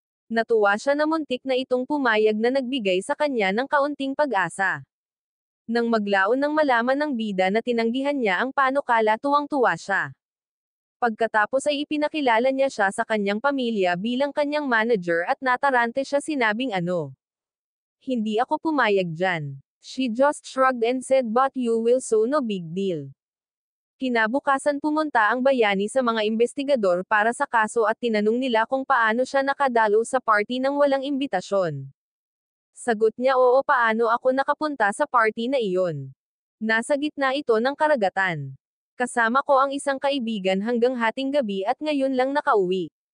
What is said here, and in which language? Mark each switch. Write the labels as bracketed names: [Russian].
[Filipino] Natuwa siya na muntik na itong pumayag na nagbigay sa kanya ng kaunting pag-asa. Nang maglaon ng malaman ng bida na tinanggihan niya ang panukala, tuwang-tuwa siya. Pagkatapos ay ipinakilala niya siya sa kanyang pamilya bilang kanyang manager at natarante siya, sinabing hindi ako pumayag dyan. [English] She just shrugged and said, but you will, so no big deal. [Filipino] Kinabukasan pumunta ang bayani sa mga investigador para sa kaso at tinanong nila kung paano siya nakadalo sa party nang walang imbitasyon. Sagot niya, oo, paano ako nakapunta sa party na iyon? Nasa gitna ito ng karagatan. Kasama ko ang isang kaibigan hanggang hating gabi at ngayon lang nakauwi.